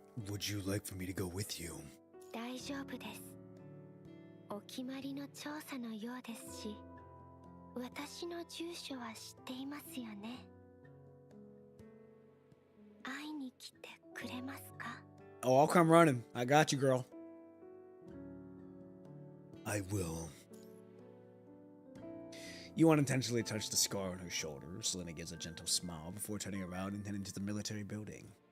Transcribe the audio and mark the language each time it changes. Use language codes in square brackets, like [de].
[en] Would you like for me to go with you? [ja] 大丈夫です。お決まりの調査のようですし、私の住所は知っていますよね。会いに来てくれますか？ [en] Oh, I'll come running. I got you, girl. I will. You unintentionally touch the scar on her shoulder. Selena gives a gentle smile before turning around and heading to the military building.